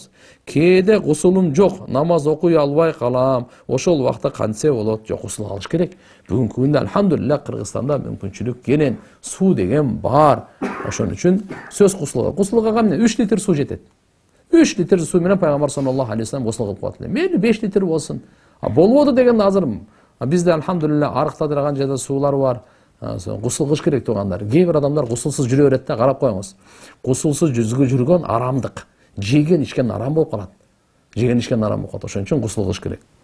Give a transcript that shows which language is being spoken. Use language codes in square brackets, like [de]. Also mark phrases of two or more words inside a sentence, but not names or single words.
[ky] Кээде гусулум жок, намаз окуй албай калам. Ошол убакта кантсе болот? Жок, гусул алыш керек. Бүгүнкү күндө альхамдулилlah Кыргызстанда мүмкүнчүлүк кенен, суу деген бар. Ошон үчүн сөз гусулга. Гусулга кандай 3 литр суу жетет. 3 литр суу менен пайгамбар [ar] صلى الله عليه وسلم [ky] гусул кылып коет эле. Мейли 5 литр болсун. Болбоду деген азыр бизде альхамдулилlah арыктадырган жерде суулар бар. Гусул кылыш керек тугандар. Кээ бир адамдар гусулсуз жүрө берет да, карап коюңуз. Гусулсуз жүргөн арамдык. Жеген ичкен арам болуп калат. Жеген ичкен арам болуп калат. Ошон үчүн гусул кылыш керек.